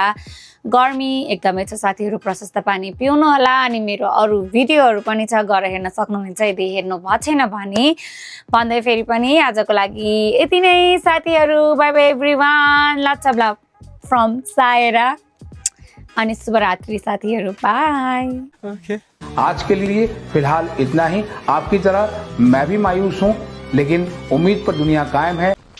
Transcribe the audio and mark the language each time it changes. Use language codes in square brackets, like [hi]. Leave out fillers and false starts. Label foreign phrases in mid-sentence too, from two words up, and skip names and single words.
[ne] गर्मी एकदमै छ साथीहरू, प्रशस्त पानी पिउनु होला। अनि मेरो अरू भिडियोहरू पनि छ गएर हेर्न सक्नुहुन्छ यदि हेर्नु भएको छैन भने। भन्दै फेरि पनि आजको लागि यति नै साथीहरू। [en] Bye bye everyone, lots of love from Saira [ne] अनि शुभरात्रि साथीहरू, बाय। [hi] आज के लिए फिलहाल इतना ही। आपकी तरह मैं भी मायूस हूँ लेकिन उम्मीद पर दुनिया कायम है।